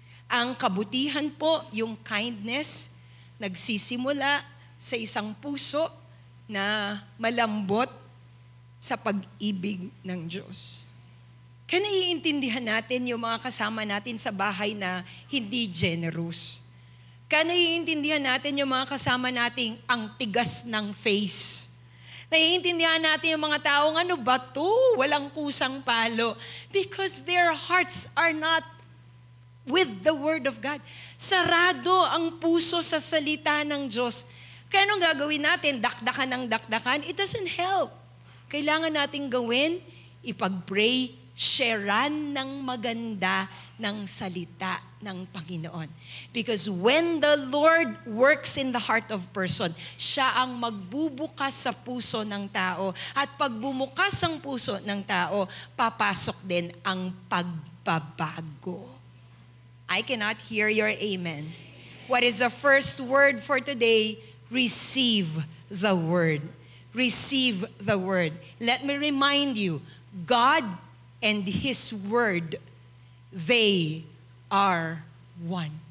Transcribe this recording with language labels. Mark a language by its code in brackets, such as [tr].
[tl] Ang kabutihan po, yung kindness, nagsisimula sa isang puso na malambot sa pag-ibig ng Diyos. Kaya naiintindihan natin yung mga kasama natin sa bahay na hindi generous. Kaya naiintindihan natin yung mga kasama nating ang tigas ng face. Naiintindihan natin yung mga taong ano ba to? Walang kusang palo. [en] Because their hearts are not with the Word of God. [tl] Sarado ang puso sa salita ng Diyos. Kaya anong gagawin natin? Dakdakan ng dakdakan? [en] It doesn't help. [tl] Kailangan nating gawin, ipag-pray, sharean ng maganda ng salita ng Panginoon. [en] Because when the Lord works in the heart of person, [tl] siya ang magbubukas sa puso ng tao. At pag bumukas ang puso ng tao, papasok din ang pagbabago. [en] I cannot hear your amen. What is the first word for today? Receive the Word. Receive the Word. Let me remind you, God and His Word, they are one.